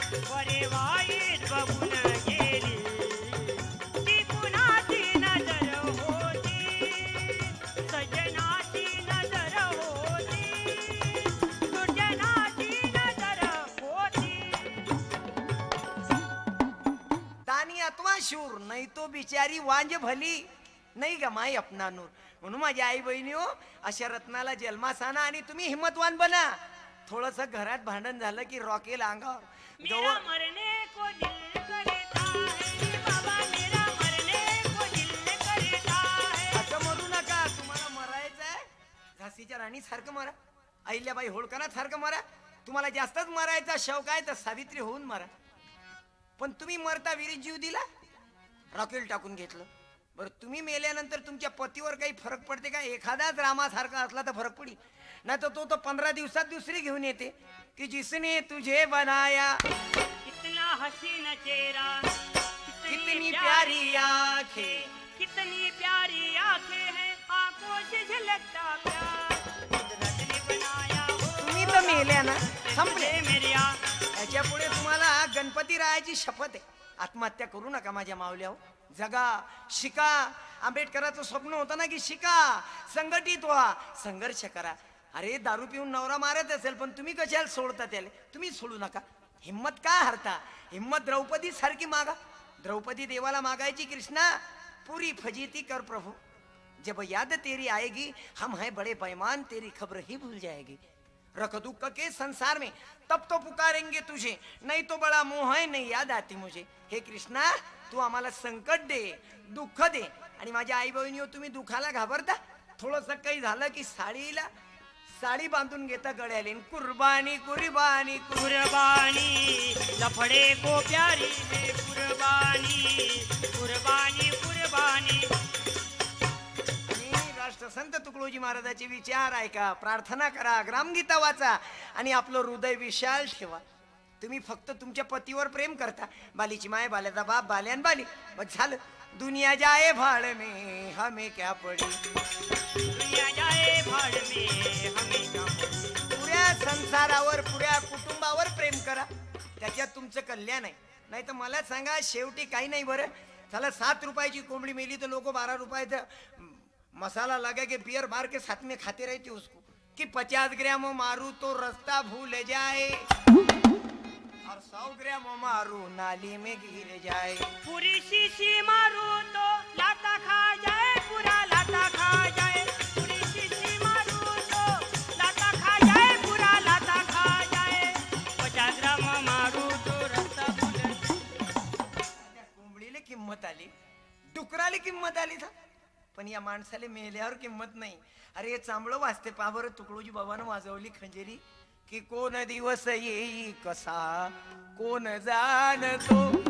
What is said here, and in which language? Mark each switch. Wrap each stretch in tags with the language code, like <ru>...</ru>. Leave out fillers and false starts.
<mr>बरे वाईट बघून गेली, ती कुणाची नजर होती, सजनाची नजर होती, दुर्जनाची नजर होती. दानी अथवा शूर नाही तो बिचारी वांज भली नाही ग माई अपना नूर. म्हणून माझी आई बहिणी हो, अशा रत्नाला जन्मास आणा आणि तुम्ही हिम्मतवान बना. थोडस घरात भांडण झालं की रॉकेल अंगावर.</mr> <hi>मेरा मरने को दिल करता है बाबा, मेरा मरने को दिल करता है.</hi> <mr>असं मरू नका, तुम्हाला मरायचं आहे झाशीच्या राणी सारखं मरा, अहिल्याबाई होळकरा सारखं मरा. तुम्हाला जास्तच मरायचा शौक आहे तर सावित्री होऊन मरा. पण तुम्ही मरता विरीत जीव दिला, रॉकेल टाकून घेतलं. बरं तुम्ही मेल्यानंतर तुमच्या पतीवर काही फरक पडते का? एखादाच रामासारखा असला तर फरक पडेल, नाही तर तो 15 दिवसात दुसरी घेऊन येते</mr> <hi>की जिसने तुझे बनाया, कितना हसीन चेहरा, कितनी प्यारी आंखें, कितनी प्यारी आंखें हैं, आंखों से झलकता प्यार. कुदरत ने बनाया हो,</hi> <mr>तुम्ही तर मेल्या ना, संपले. मेरिया. याच्या पुढे तुम्हाला गणपती रायाची शपथ आहे, आत्महत्या करू नका माझ्या मावल्या. जगा, शिका. आंबेडकरांचं स्वप्न होतं ना की शिका, संघटित व्हा, संघर्ष करा. अरे दारू पिऊन नवरा मारत असेल पण तुम्ही कशाला सोडता त्याला? तुम्ही सोडू नका. हिम्मत का हरता? हिम्मत द्रौपदी सारखी मागा. द्रौपदी देवाला मागायची,</mr> <hi>कृष्णा पूरी फजीती कर प्रभु, जब याद तेरी आएगी हम हैं बड़े बेईमान, तेरी खबर ही भूल जाएगी. रख दुख के संसार में तब तो पुकारेंगे तुझे, नहीं तो बड़ा मोह है नहीं याद आती मुझे.</hi> <mr>हे कृष्णा तू आम्हाला संकट दे, दुःख दे. आणि माझ्या आई बहिणी तुम्ही दुखाला घाबरता? थोडस काही झालं की साडी बांधून घेता गळ्याले, कुर्बानी कुर्बानी</mr> <hi>कुर्बानी लफड़े को प्यारी है कुर्बानी, कुर्बानी कुर्बानी.</hi> <mr>आणि राष्ट्रसंत तुकडोजी महाराजांचे विचार ऐका, प्रार्थना करा, ग्रामगीता वाचा आणि आपलं हृदय विशाल ठेवा. तुम्ही फक्त तुमच्या पतीवर प्रेम करता. बालीची माय, बाल्याचा बाप, बाल्यान बाली, बस झालं.</mr> <hi>दुनिया जाए भाड़ में हमें क्या पडी, दुनिया जाए भाड़ में हमें क्या पड़ी.</hi> <mr>पुऱ्या संसारावर, पुऱ्या कुटुंबावर प्रेम करा, त्याच्यात तुमचं कल्याण आहे. नाही तर मला सांगा, शेवटी काही नाही बरं. चला 7 रुपयाची कोंबडी मेली</mr> <hi>तो लोक 12 रुपयाचा मसाला लगा के बियर मार के साथ में खाते रहते उसको, कि 50 ग्राम मारू तो रास्ता भूल जाए और 100 ग्राम मारू नाली में गिर जाए. पूरी शीशी मारू तो लाता खा जाए, पूरा लाता खा जाए. पूरी शीशी मारू तो लाता खा जाए, पूरा लाता खा जाए. 50 ग्राम मारू तो रास्ता भूल जाए.</hi> <mr>कोंबडीला किंमत आली, डुकराला किंमत आली था, पण या माणसाला मेल्यावर किंमत नाही. अरे चांबळ वाजते पा बरं, तुकडोजी बाबानं वाजवली खंजेरी, की कोण दिवस येई कसा कोण जाणतो,</mr>